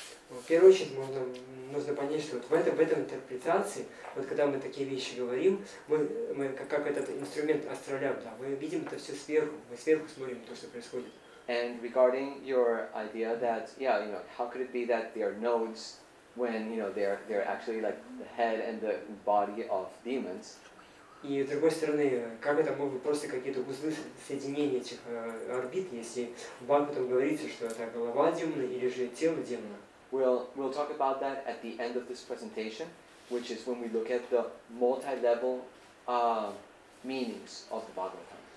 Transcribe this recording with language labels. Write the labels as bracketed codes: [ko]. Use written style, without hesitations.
[ru] В первую очередь нужно понять, что вот в этом интерпретации, вот когда мы такие вещи говорим, мы как этот инструмент астроляб, да, мы видим это все сверху, мы сверху смотрим то, что происходит. [en] And regarding your idea that, how could it be that they are nodes when, they're actually like the head and the body of demons? [ru] И с другой стороны, как это могут быть просто какие-то узлы соединения этих орбит, если в Бхагаватам говорится, что это голова демона или же тело демона? [en] We'll talk about that at the end of this presentation, which is when we look at the multi-level meanings of the Bhagavatam.